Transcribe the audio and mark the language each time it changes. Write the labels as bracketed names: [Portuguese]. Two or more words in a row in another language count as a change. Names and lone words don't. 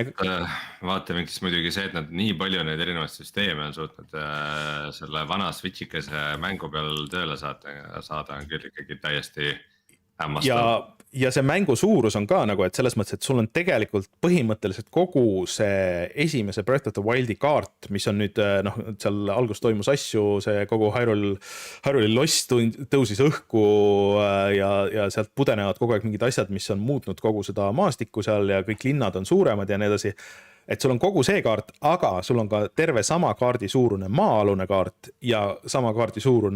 [Estonian] vaatamiks muidugi see, et nad nii palju neid erinevaid süsteeme on suutnud selle vana switchikese mängu peal tööle saada on küll ikkagi täiesti hämmastav. Ja see mängu suurus on ka nagu, et selles mõttes, et sul on tegelikult põhimõtteliselt kogu see esimese Breath of the Wildi kaart, mis on nüüd, seal algus toimus asju, see kogu Hyrule'i loss tõusis õhku ja sealt pudenevad kogu aeg mingid asjad, mis on muutnud kogu seda maastikku seal ja kõik linnad on suuremad ja nii edasi. Et sul on kogu see kaart, aga sul on ka terve sama kaardi suurune maa-alune kaart ja sama kaardi suurune